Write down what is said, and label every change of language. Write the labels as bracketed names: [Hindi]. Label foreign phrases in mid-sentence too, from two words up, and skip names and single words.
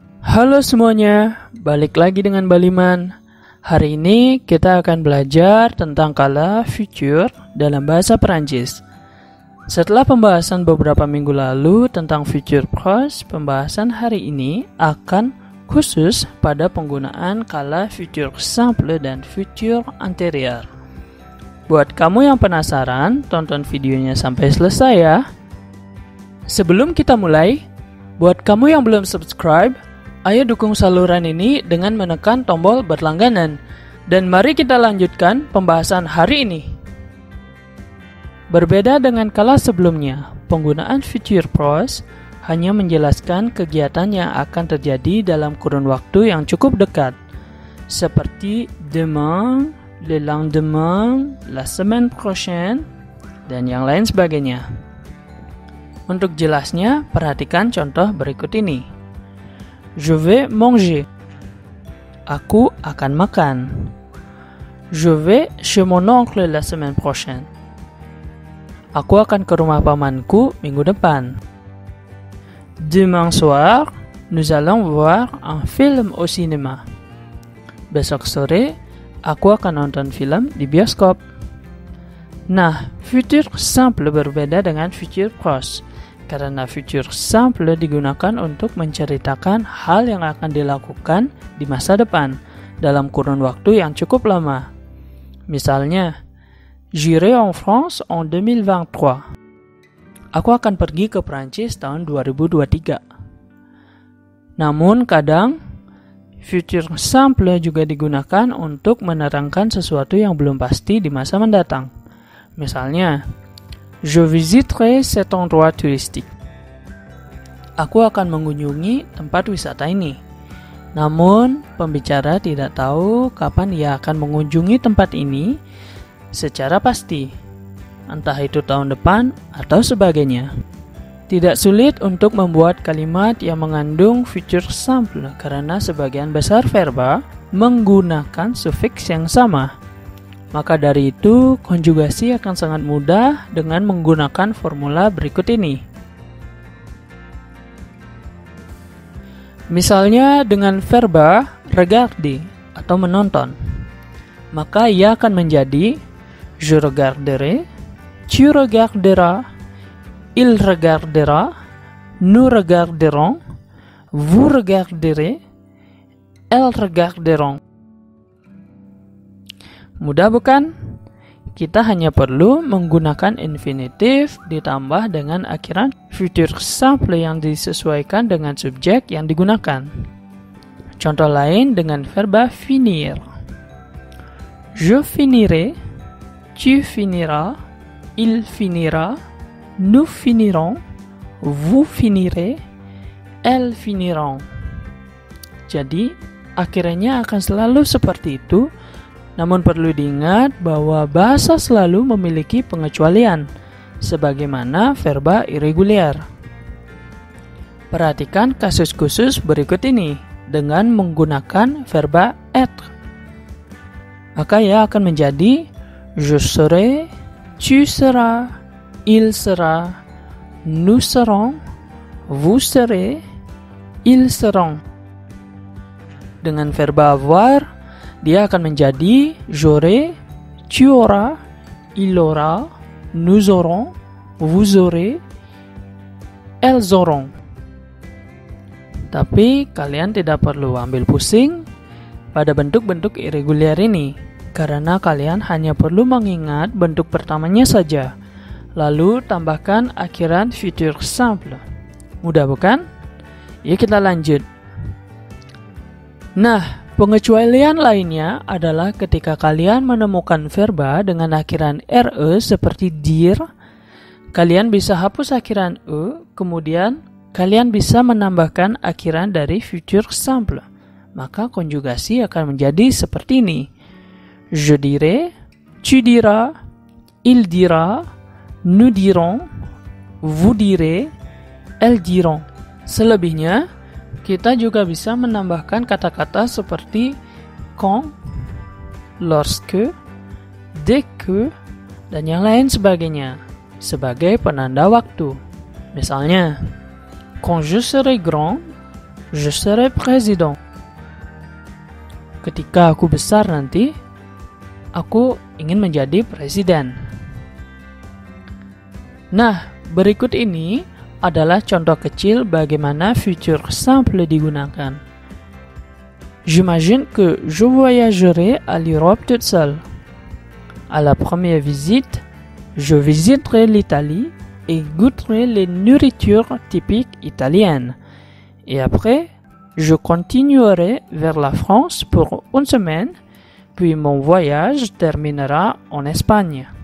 [Indonesian] Halo semuanya, balik lagi dengan Baliman. Hari ini kita akan belajar tentang kala futur dalam bahasa Perancis. Setelah pembahasan beberapa minggu lalu tentang [French] futur proche, [Indonesian] pembahasan hari ini akan khusus pada penggunaan kala [French] futur simple [Indonesian] dan [French] futur antérieur. [Indonesian] Buat kamu yang penasaran, tonton videonya sampai selesai ya. Sebelum kita mulai, buat kamu yang belum subscribe, ayo dukung saluran ini dengan menekan tombol berlangganan. Dan mari kita lanjutkan pembahasan hari ini. Berbeda dengan kala sebelumnya, penggunaan [French] futur proche [Indonesian] hanya menjelaskan kegiatan yang akan terjadi dalam kurun waktu yang cukup dekat, seperti [French] demain, le lendemain, la semaine prochaine, [Indonesian] dan yang lain sebagainya. Untuk jelasnya, perhatikan contoh berikut ini. [French] Je vais manger. [Indonesian] Aku akan makan. [French] Je vais chez mon oncle la semaine prochaine. [Indonesian] Aku akan ke rumah pamanku minggu depan. [French] Demain soir, nous allons voir un film au cinéma. [Indonesian] Besok sore, aku akan nonton film di bioskop. Nah, [French] futur simple [Indonesian] berbeda dengan [French] futur proche. [Indonesian] Karena [French] futur simple [Indonesian] digunakan untuk menceritakan hal yang akan dilakukan di masa depan dalam kurun waktu yang cukup lama. Misalnya, [French] j'irai en France en 2023. [Indonesian] Aku akan pergi ke Prancis tahun 2023. Namun kadang, [French] futur simple [Indonesian] juga digunakan untuk menerangkan sesuatu yang belum pasti di masa mendatang. Misalnya, [French] je visiterai cet endroit touristique. [Indonesian] Aku akan mengunjungi tempat wisata ini. Namun, pembicara tidak tahu kapan ia akan mengunjungi tempat ini secara pasti, entah itu tahun depan atau sebagainya. Tidak sulit untuk membuat kalimat yang mengandung [French] futur simple [Indonesian] karena sebagian besar verba menggunakan sufiks yang sama. Maka dari itu, konjugasi akan sangat mudah dengan menggunakan formula berikut ini. Misalnya dengan verba regarder atau menonton, maka ia akan menjadi [French] je regarderai, tu regarderas, il regardera, nous regarderons, vous regarderez, elles regarderont. [Indonesian] Mudah bukan? Kita hanya perlu menggunakan infinitif ditambah dengan akhiran [French] futur simple [Indonesian] yang disesuaikan dengan subjek yang digunakan. Contoh lain dengan verba finir. [French] Je finirai, tu finiras, il finira, nous finirons, vous finirez, elles finiront. [Indonesian] Jadi, akhirnya akan selalu seperti itu. Namun perlu diingat bahwa bahasa selalu memiliki pengecualian, sebagaimana verba irregular. Perhatikan kasus khusus berikut ini dengan menggunakan verba être. Maka ia akan menjadi [French] je serai, tu seras, il sera, nous serons, vous serez, ils seront. [Indonesian] Dengan verba avoir, dia akan menjadi [French] j'aurai, tu auras, il aura, nous aurons, vous aurez, elles auront. [Indonesian] Tapi kalian tidak perlu ambil pusing pada bentuk-bentuk irregular ini, karena kalian hanya perlu mengingat bentuk pertamanya saja, lalu tambahkan akhiran [French] futur simple. [Indonesian] Mudah bukan? Yuk kita lanjut. Nah, pengecualian lainnya adalah ketika kalian menemukan verba dengan akhiran re seperti dire, kalian bisa hapus akhiran e, kemudian kalian bisa menambahkan akhiran dari [French] futur simple. [Indonesian] Maka konjugasi akan menjadi seperti ini. [French] Je dirai, tu diras, il dira, nous dirons, vous direz, elles diront. [Indonesian] Selebihnya, kita juga bisa menambahkan kata-kata seperti [French] quand, lorsque, dès que, [Indonesian] dan yang lain sebagainya sebagai penanda waktu. Misalnya, [French] quand je serai grand, Je serai président. [Indonesian] Ketika aku besar nanti, aku ingin menjadi presiden. Nah, berikut ini adalah contoh kecil bagaimana [French] futur simple [Indonesian] digunakan. [French] J'imagine que je voyagerai à l'Europe toute seule. À la première visite, je visiterai l'Italie et goûterai les nourritures typiques italiennes. Et après, je continuerai vers la France pour une semaine, puis mon voyage terminera en Espagne.